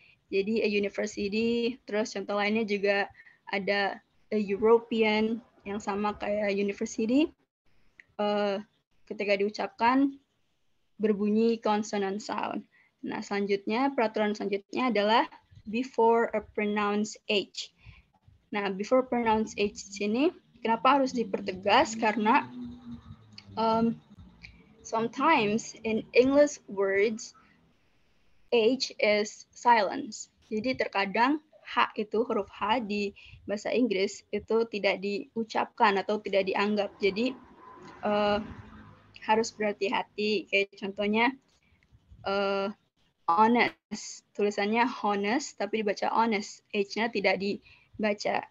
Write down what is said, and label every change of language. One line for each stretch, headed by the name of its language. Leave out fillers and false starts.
Indonesian: Jadi a university, terus contoh lainnya juga ada a European yang sama kayak university. Ketika diucapkan berbunyi consonant sound. Nah, selanjutnya peraturan selanjutnya adalah
English: before a pronounced H.
Indonesian: Nah,
English: before pronounced H
Indonesian: di sini kenapa harus dipertegas?
English: Karena sometimes in English words H is silence.
Indonesian: Jadi terkadang H itu, huruf H di bahasa Inggris itu tidak diucapkan atau tidak dianggap. Jadi harus berhati-hati. Kayak contohnya honest. Tulisannya honest tapi dibaca honest. H-nya tidak dibaca.